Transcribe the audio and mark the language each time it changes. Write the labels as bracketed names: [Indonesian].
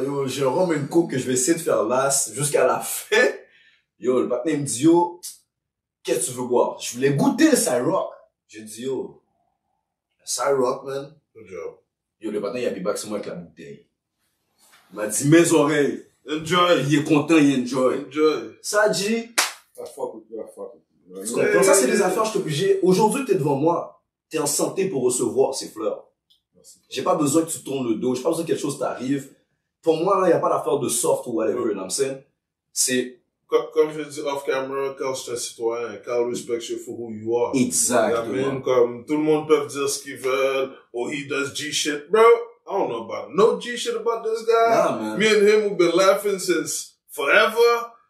[French] Yo, j'ai un rhum et une coke que je vais essayer de faire las jusqu'à la fin. Yo, le partenaire me dit, yo, qu'est-ce que tu veux boire? Je voulais goûter le Cyrock. J'ai dit, yo, Cyrock, man. [English] Good job. [French] Yo, le partenaire, il a beatbox sur moi avec la bouteille. Il m'a dit, mes oreilles. [English] Enjoy. [French] Il est content, il enjoy. [English] Enjoy. [French] Ça dit, [English] I fuck with you, I fuck with you. [French] tu comprends? Ça, c'est des affaires, je suis obligé. Aujourd'hui, t'es devant moi. T'es en santé pour recevoir ces fleurs. Merci. J'ai pas besoin que tu tournes le dos. J'ai pas besoin que quelque chose t'arrive. Pour moi, là, y a pas d'affaire de soft ou whatever, [English] you know what I'm saying? [French] C'est Comme je dis [English] off camera, Carl [French] c'est un citoyen, [English] Carl respects you for who you are. [French] exactement. [English] I mean, [French] comme tout le monde peut dire ce qu'ils veulent, [English] oh he does G shit, bro. I don't know about no G shit about this guy. Nah, man. Me and him we've been laughing since forever.